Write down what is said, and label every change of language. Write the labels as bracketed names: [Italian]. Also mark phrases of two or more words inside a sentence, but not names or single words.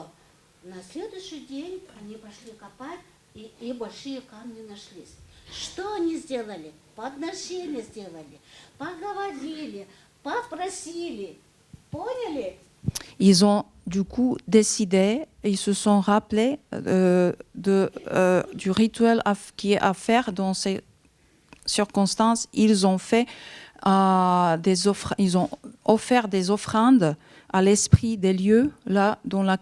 [Russian] На следующий день они пошли копать, и большие камни нашлись. Что они сделали? Подношение сделали, поговорили, попросили. Поняли? [French] Ils ont du coup décidé, ils se sont rappelés du rituel qui est à faire dans ces circonstances. Ils ont fait ils ont offert des offrandes à l'esprit des lieux, là, dans la